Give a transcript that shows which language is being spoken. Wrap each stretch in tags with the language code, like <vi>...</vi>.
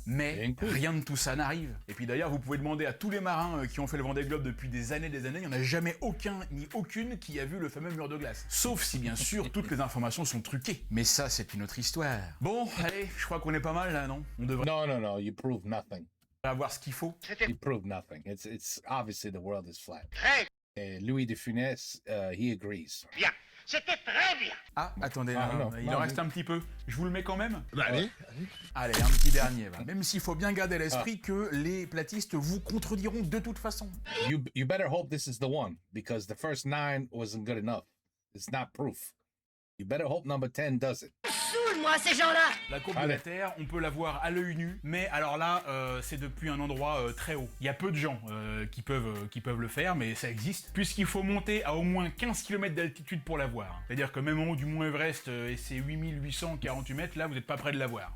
<fr>Mais rien de tout ça n'arrive. Et puis d'ailleurs, vous pouvez demander à tous les marins qui ont fait le Vendée Globe depuis des années, il n'y en a jamais aucun ni aucune qui a vu le fameux mur de glace. Sauf si bien sûr toutes les informations sont truquées. Mais ça, c'est une autre histoire. Bon, allez, je crois qu'on est pas mal là, non? On devrait</fr> <en>No, you proved nothing.</en> <fr>avoir ce qu'il faut.</fr> <en>You proved nothing. It's obviously the world is flat. And Louis de Funès, he agrees.</en> <fr>Bien. C'était très bien. Ah, attendez, non, il en reste un petit peu. Je vous le mets quand même? Allez. Allez, un petit dernier. Va. Même s'il faut bien garder à l'esprit que les platistes vous contrediront de toute façon.</fr> <en>You better hope this is the one, because the first 9 wasn't good enough. It's not proof. You better hope number 10 does it.</en> <fr>Saoule-moi, ces gens-là. La courbe de la Terre, on peut la voir à l'œil nu, mais alors là, c'est depuis un endroit très haut. Il y a peu de gens qui peuvent le faire, mais ça existe, puisqu'il faut monter à au moins 15 km d'altitude pour la voir. C'est-à-dire que même en haut du mont Everest, et c'est 8848 mètres, là, vous n'êtes pas près de la voir.</fr>